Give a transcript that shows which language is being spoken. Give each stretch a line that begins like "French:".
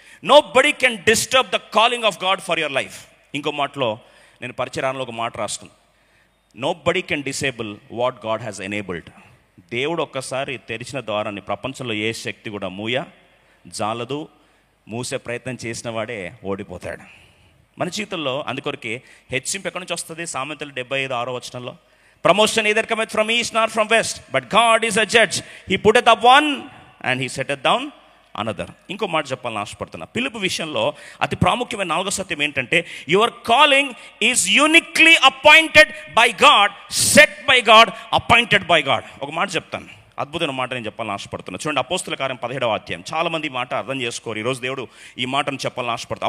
English: Nobody can disturb the calling of God for your life.
Telugu: ఇంకో మాటలో నేను పరిచయాలలో ఒక మాట రాసుకున్నాను.
English: Nobody can disable what God has enabled.
Telugu: దేవుడు ఒక్కసారి తెరిచిన ద్వారాన్ని ప్రపంచంలో ఏ శక్తి కూడా జాలదు. మూసే ప్రయత్నం చేసిన వాడే ఓడిపోతాడు. మన జీవితంలో అందుకొరకే హెచ్చింపు ఎక్కడి నుంచి వస్తుంది?
English: సామెతలు 75:6 promotion either cometh from east nor from west, but God is a judge. He putteth up one and he setteth down another.
Telugu: ఇంకో మాట చెప్పాలని ఆశపడుతున్నా. పిలుపు విషయంలో అతి ప్రాముఖ్యమైన 4వ సత్యం ఏంటంటే,
English: Your calling is uniquely appointed by God, set by God, appointed by God.
Telugu: ఒక మాట చెప్తాను, అద్భుతమైన మాట నేను చెప్పాలని ఆశపడుతున్నా. చూడండి, అపోస్తుల కార్యం 17వ అధ్యాయం. చాలా మంది ఈ మాట అర్థం చేసుకోరు. ఈరోజు దేవుడు ఈ మాటను చెప్పాలని ఆశపడుతుంది.